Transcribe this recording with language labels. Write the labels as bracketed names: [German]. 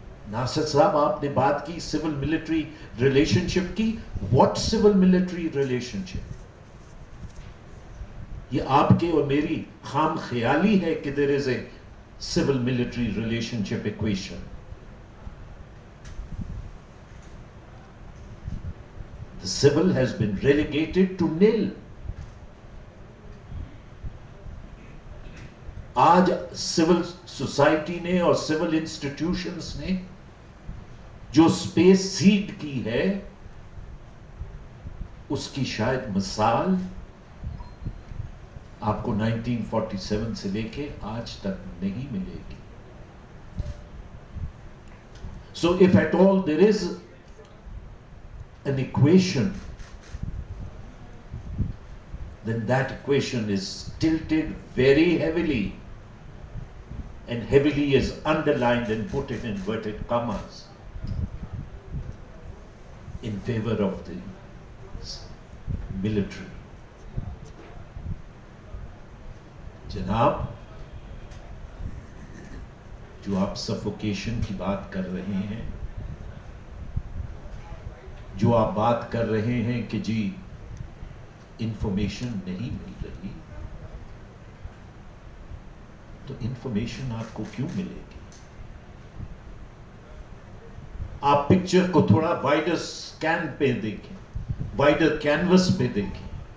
[Urdu] ناصر صاحب آپ نے بات کی سول ملٹری ریلیشن شپ کی. واٹ سول ملٹری ریلیشن شپ؟ یہ آپ کے اور میری خام خیالی ہے کہ [English] there is a civil military relationship equation. The civil has been relegated to nil. [Urdu] آج سول سوسائٹی نے اور سول انسٹیٹیوشنز نے جو سپیس سیڈ کی ہے اس کی شاید مثال آپ کو 1947 سے لے کے آج تک نہیں ملے گی. [English] So if at all there is an equation, then that equation is tilted very heavily, and heavily is underlined and put in inverted commas in favor of the military. [Urdu] جناب، جو آپ سفوکیشن کی بات کر رہے ہیں، جو آپ بات کر رہے ہیں کہ جی انفارمیشن نہیں مل رہی، تو انفارمیشن آپ کو کیوں ملے گی؟ آپ پکچر کو تھوڑا وائڈر سکین پہ دیکھیں، وائڈر کینوس پہ دیکھیں.